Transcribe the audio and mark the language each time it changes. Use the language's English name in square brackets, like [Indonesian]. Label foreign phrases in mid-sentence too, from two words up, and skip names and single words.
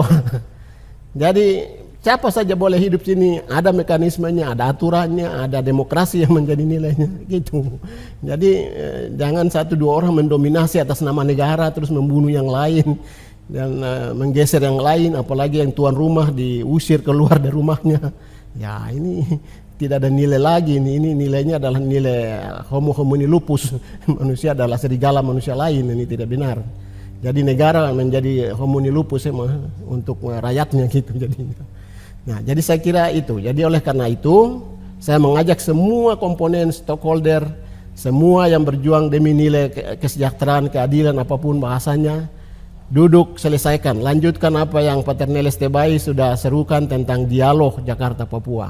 [Indonesian] Jadi siapa saja boleh hidup sini, ada mekanismenya, ada aturannya, ada demokrasi yang menjadi nilainya, gitu. Jadi jangan satu dua orang mendominasi atas nama negara terus membunuh yang lain. Dan menggeser yang lain, apalagi yang tuan rumah diusir keluar dari rumahnya. Ya ini tidak ada nilai lagi, ini nilainya adalah nilai [Latin] homo homini lupus, [Indonesian] manusia adalah serigala manusia lain, ini tidak benar. Jadi negara menjadi [Latin] homini lupus [Indonesian] untuk rakyatnya gitu jadinya. Nah, jadi saya kira itu. Jadi oleh karena itu saya mengajak semua komponen stakeholder, semua yang berjuang demi nilai kesejahteraan, keadilan apapun bahasanya, duduk selesaikan, lanjutkan apa yang Paterneles Tebai sudah serukan tentang dialog Jakarta Papua.